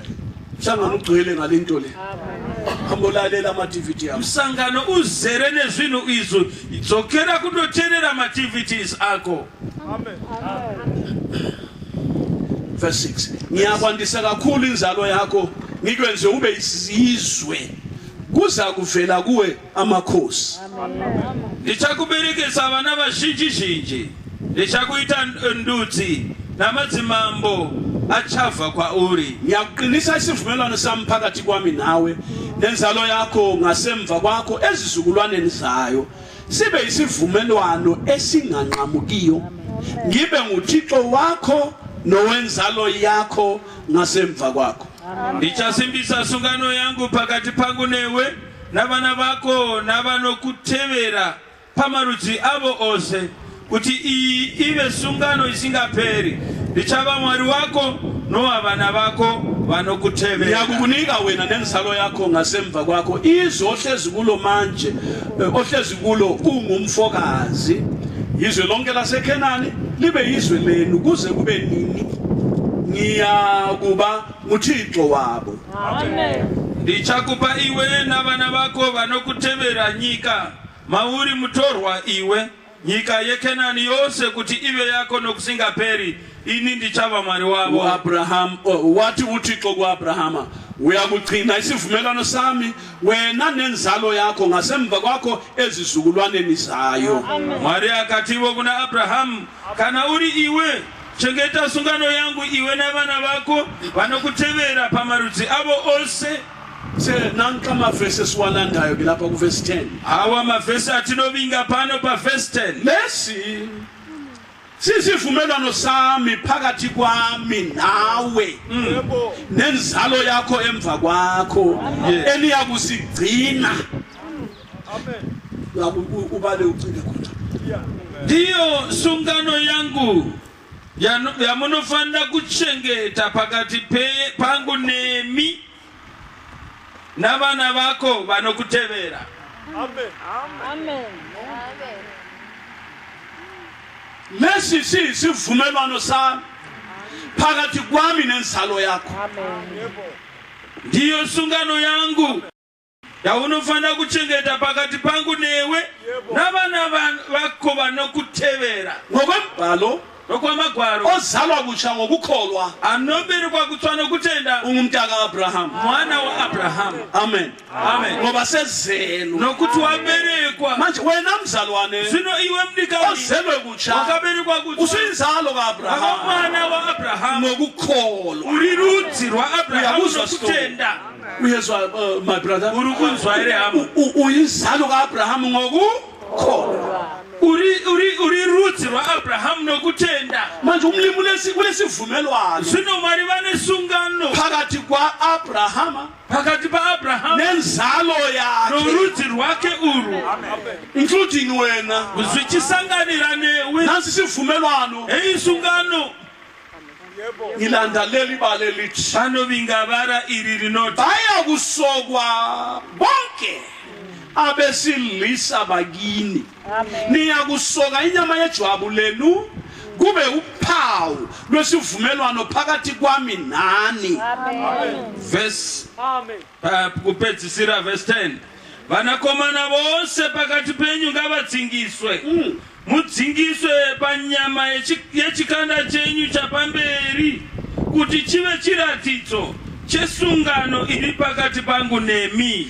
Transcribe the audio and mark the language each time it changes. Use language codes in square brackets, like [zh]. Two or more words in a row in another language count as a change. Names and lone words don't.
[nd] Mhlangano ugcwele ngalento le. Hambolalela ama-DVD akho. [sn] Msangano uzere nezvinhu izvo, dzokera kundoteerera ma-TVTs ako. [en] Verse 6. [nd] Ngiyakwandisa kakhulu inzalo yakho, ngikwenze ube isizwe, kuza kuvela kuwe amakhosi. [sn] Ndichakuberekesa vana vazhinji zhinji, ndichakuita ndudzi namadzimambo achabva kwauri. [nd] Ngiyakuqinisa isivumelwano sami phakathi kwami nawe nenzalo yakho ngasemva kwakho ezizukulwaneni zayo, sibe isivumelwano esinganqamukiyo, ngibe nguThixo wakho nowenzalo yakho ngasemva kwakho. [sn] Ndichasimbisa sungano yangu pakati pangu newe navana vako navanokutevera pamarudzi avo ose kuti ive sungano isingaperi ndichava Mwari wako novana vako vanokutevera. [nd] Ndiyakukunika wena nenzalo yakho ngasemva kwakho izwe ohlezi kulo manje, ohlezi kulo ungumfokazi. Izwe lonke laseKhenani libe izwe lenu kuze kube nini. Ngiyakuba nguThixo wabo. Amen. [sn] Ndichakupa iwe navana vako vanokutevera nyika mauri mutorwa iwe nyika yeKhenani yose kuti ive yako nokusingaperi. Ini ndichava Mwari wavo. [nd] Abraham wathi uThixo kuAbrahama, uyakugcina isivumelwano sami wena nenzalo yakho ngasemva kwakho ezizukulwaneni zayo. [sn] Mwari akativo kuna Abrahamu, kana uri iwe chengeta sungano yangu iwe navana vako vanokutevera pamarudzi avo ose. [nd] Nanka mavesi esiwalandayo ke lapha kuverse 10. [sn] Awa mavesi atinovinga pano pa verse 10. [nd] Lesi sisivumelwano sami phakathi kwami nawe nenzalo yakho emva kwakho eniyakusigcina. Amen. Ubale ucike khona. [sn] Ndiyo sungano yangu yamunofanda kuchengeta pakati pangu nemi navana vako vanokutevera. Amen. Amen. [nd] Lesi sivumelwano sami phakathi kwami nenzalo yakho. Amen. [sn] Ndiyo sungano yangu yaunofanda kuchengeta pakati pangu newe navana vako vanokutevera. [nd] Ngokwembhalo [sn] nokwamagwaro [nd] ozalwa kutsha ngokukholwa [sn] anoberekwa kutswa nokutenda [nd] ungumntaka Abraham, [sn] mwana wa Abrahamu. Amen. Amen. [nd] Ngoba sezelwe [sn] nokuthi waberekwa [nd] manje wena mzalwane [sn] sino iwe mnikali [nd] ozelwe kutsha [sn] wakaberekwa kutswa [nd] usuyinzalo kaAbraham [sn] mwana wa Abrahamu [nd] ngokukholwa. [sn] uri rudzi rwa Abrahamu [nd] Uyakuzwa [sn] nokutenda. [nd] Uyezwa [en] my brother, [sn] uri kunzwa ere hama [nd] uyinzalo kaAbraham ngokukholwa. [sn] uri rudzi rwa Abrahamu nokutenda. [nd] Manje umlimi kulesivumelwano [sn] sino Mwari vane sungano [nd] phakathi kwa Abrahama [sn] pakati pa Abrahamu [nd] nenzalo yakhe [sn] norudzi rwake uru [nd] including wena. [sn] kuzvichisanganira newe. [nd] Nansi sivumelwano [sn] Hei sungano [nd] ngilanda leli bale lithi [sn] vanovinga vara iri rinoti [nd] baya kusokwa bonke abesilisa bakini. Niyakusoka inyama yejwabu lenu kube uphawu lwesivumelwano phakathi kwami nani. [sn] verse kupedzisira verse 10. Vanakomana vose pakati penyu ngavadzingiswe. Mudzingiswe panyama yechikanda chenyu chapamberi kuti chive chiratidzo chesungano iri pakati pangu nemi.